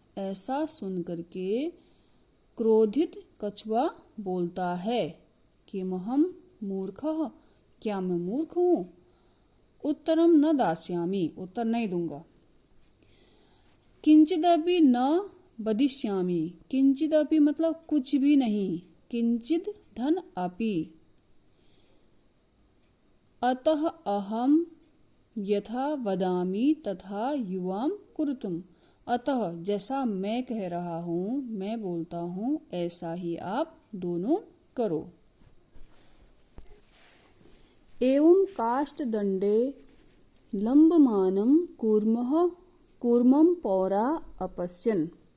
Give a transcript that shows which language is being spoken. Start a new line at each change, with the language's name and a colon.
Hindi: ऐसा सुनकर के क्रोधित कछुआ बोलता है कि
Sanskrit: महम मूर्खः,
Hindi: क्या मैं मूर्ख हूँ।
Sanskrit: उत्तरम न दास्यामि,
Hindi: उत्तर नहीं दूंगा।
Sanskrit: किंचिदपि न वदिष्यामि, किंचिदपि
Hindi: मतलब कुछ भी नहीं,
Sanskrit: किंचिद धन अपि। अतः अहम यथा वदामि तथा युवाम कुरुतम।
Hindi: अतः जैसा मैं कह रहा हूँ, मैं बोलता हूँ, ऐसा ही आप दोनों करो।
Sanskrit: एवं काष्ठदंडे लंबमानं कूर्मं पौरा अपश्यन्।